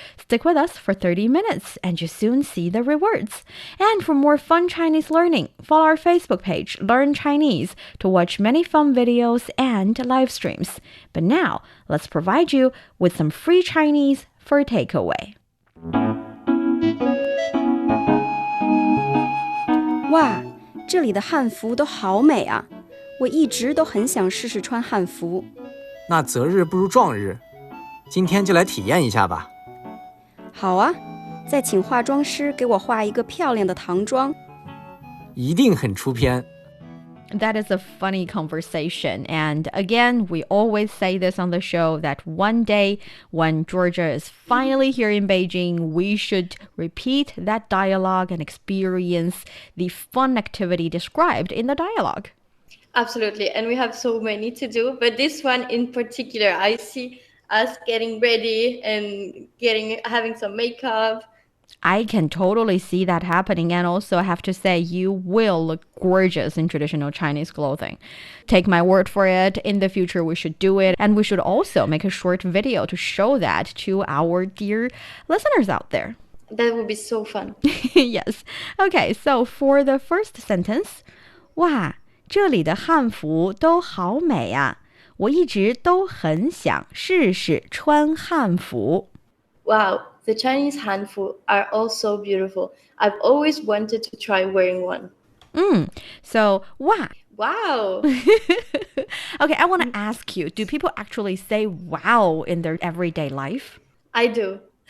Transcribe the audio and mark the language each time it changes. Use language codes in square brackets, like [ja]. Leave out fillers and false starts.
[en] Stick with us for 30 minutes and you soon see the rewards. And for more fun Chinese learning, follow our Facebook page, Learn Chinese, to watch many fun videos and live streams. But now, let's provide you with some free Chinese for takeaway. [zh] 哇，这里的汉服都好美啊！我一直都很想试试穿汉服。那择日不如撞日，今天就来体验一下吧。好啊，再请化妆师给我画一个漂亮的唐妆。一定很出片。 [en] That is a funny conversation. And again, we always say this on the show that one day when Georgia is finally here in Beijing, we should repeat that dialogue and experience the fun activity described in the dialogue. Absolutely. And we have so many to do. But this one in particular, I see us getting ready and having some makeup. I can totally see that happening. And also, I have to say, you will look gorgeous in traditional Chinese clothing. Take my word for it. In the future, we should do it. And we should also make a short video to show that to our dear listeners out there. That would be so fun. Yes. Okay, so for the first sentence, [zh] 哇，这里的汉服都好美啊！我一直都很想试试穿汉服。 [en] Wow, the Chinese Hanfu are all so beautiful. I've always wanted to try wearing one. So, 哇. Wow. Okay, I want to ask you, do people actually say wow in their everyday life? I do.